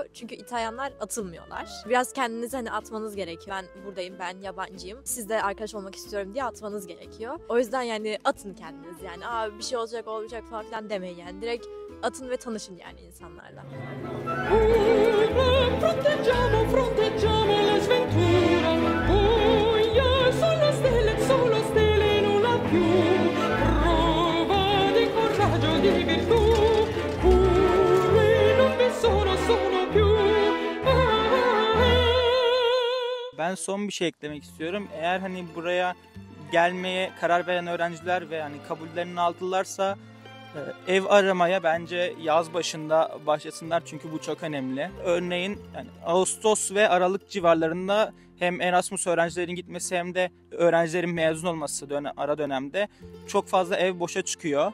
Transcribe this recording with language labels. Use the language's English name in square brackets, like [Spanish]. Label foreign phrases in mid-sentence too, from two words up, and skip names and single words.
[Turkish] Çünkü İtalyanlar atılmıyorlar. Biraz kendinizi hani atmanız gerekiyor. Ben buradayım, ben yabancıyım. Siz de arkadaş olmak istiyorum diye atmanız gerekiyor. O yüzden yani atın kendiniz. Yani bir şey olacak olmayacak falan filan demeyin yani. Direkt atın ve tanışın yani insanlarla. [Italian] Fronteggiamo la sventura. Solo stelle nulla più. Prova di coraggio, di virtù. Curri non vi sono più. [Turkish] Ben son bir şey eklemek istiyorum. Eğer hani buraya gelmeye karar veren öğrenciler ve hani kabullerini aldılarsa ev aramaya bence yaz başında başlasınlar çünkü bu çok önemli. Örneğin yani Ağustos ve Aralık civarlarında hem Erasmus öğrencilerin gitmesi hem de öğrencilerin mezun olması ara dönemde çok fazla ev boşa çıkıyor.